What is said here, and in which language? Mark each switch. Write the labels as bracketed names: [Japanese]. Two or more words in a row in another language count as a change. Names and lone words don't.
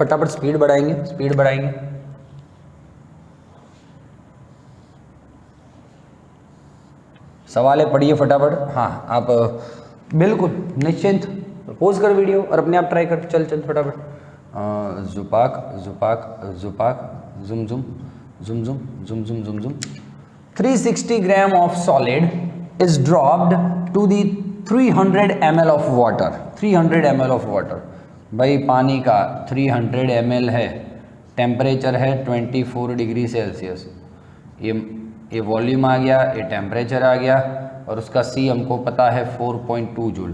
[Hindi] फटाफट स्पीड बढ़ाएंगे, स्पीड बढ़ाएंगे। सवाल है, पढ़िए फटाफट। हाँ आप बिल्कुल निश्चिंत पोज कर वीडियो और अपने आप ट्राई कर। चल चल फटाफट। जुपाक जुपाक जुपाक जुम जुम जुम जुम जुम जुम जुम जुम। [English] 360 gram of solid is dropped to the 300 ml of water. 300 ml of water, [Hindi] भाई पानी का 300 ml है, टेम्परेचर है 24 डिग्री सेल्सियस। ये वॉल्यूम आ गया, ये टेम्परेचर आ गया, और उसका C हमको पता है 4.2 जूल।